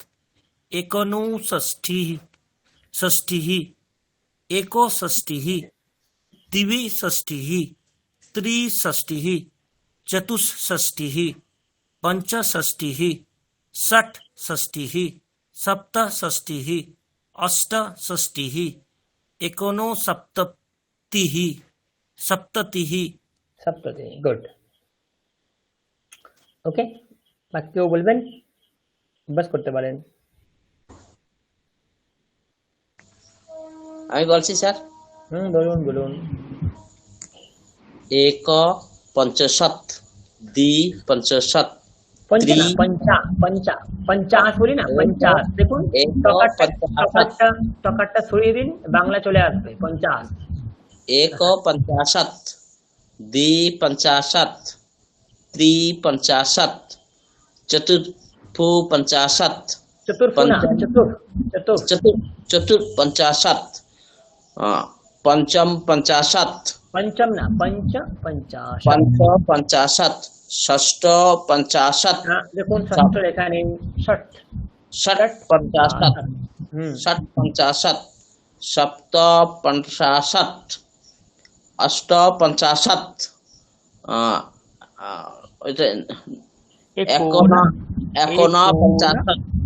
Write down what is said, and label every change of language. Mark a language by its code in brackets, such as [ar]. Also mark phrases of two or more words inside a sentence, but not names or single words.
[sa] एकोनषष्टिः षष्टिः एकोषष्टिः द्विषष्टिः त्रिषष्टिः चतुष्षष्टिः पञ्चषष्टिः षट्षष्टिः सप्तषष्टिः अष्टषष्टिः एकोनसप्ततिः सप्ततिः। [bn] সপ্ততিঃ। গুড। ওকে, বাকি কেউ বলবেন? বাস করতে পারেন। আমি বলছি স্যার। বলুন বলুন। [sa] एकपञ्चाशत् द्विपञ्चाशत् [bn] পঞ্চা না, পঞ্চা পঞ্চা পঞ্চাশ বলি না, পঞ্চাশ। দেখুন টকারটা সরিয়ে দিন, বাংলা চলে আসবে। 50। [sa] एकपञ्चाशत् द्विपञ्चाशत् त्रिपञ्चाशत् चतुर्पञ्चाशत् [bn] চতুর্থ না, [sa] चतुर्पञ्चाशत् पञ्चमपञ्चाशत् [bn] পঞ্চম না, পঞ্চাশ। [sa] पञ्चपञ्चाशत् षष्ठपञ्चाशत् [bn] দেখুন ষষ্ঠ লেখা নেই, ষট। [sa] षट्पञ्चाशत् षट्पञ्चाशत् सप्तपञ्चाशत् अष्टपञ्चाशत् एकोनपञ्चाशत्